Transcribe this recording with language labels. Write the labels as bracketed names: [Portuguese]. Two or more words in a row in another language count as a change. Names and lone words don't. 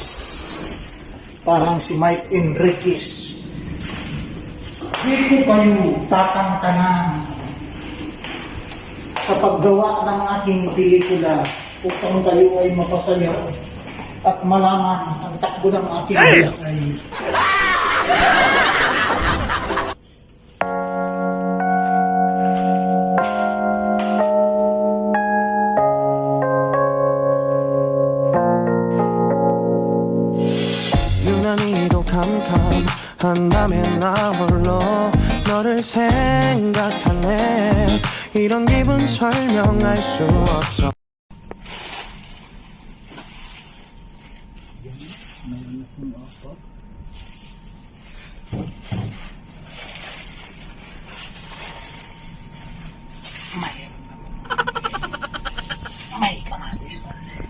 [Filipino] Parang si Mike Enriquez. Hindi ko kayo tatantanan sa paggawa ng aking pelikula upang kayo ay mapasaya at malaman ang takbo ng aking buhay. [Korean] 유난히도 캄캄한다면 나 홀로 너를 생각하네. 이런 기분 설명할 수 없어. [Filipino] May kamatis pa.